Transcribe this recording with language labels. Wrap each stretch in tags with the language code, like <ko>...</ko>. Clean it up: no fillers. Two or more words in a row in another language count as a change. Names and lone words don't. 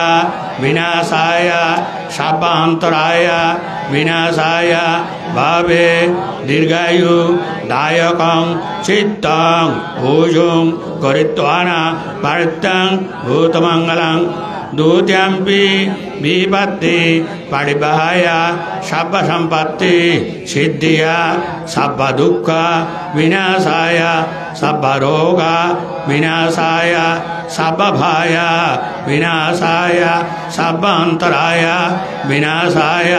<pi>বিনাশায়া সাব্ব অন্তরায়া বিনাশায়া ভাবে দীর্ঘায়ু দায়কং চিত্তং ভুজুং করিত্বানা পারিত্যাং ভূতমঙ্গলং Dutiyampi Vipatti Paribahaya Sabba Sampatti Siddhiya Sabba Dukkha Vinasaya Sabba Roga Vinasaya Sabba Bhaya Vinasaya Sabba Antaraya Vinasaya</pi>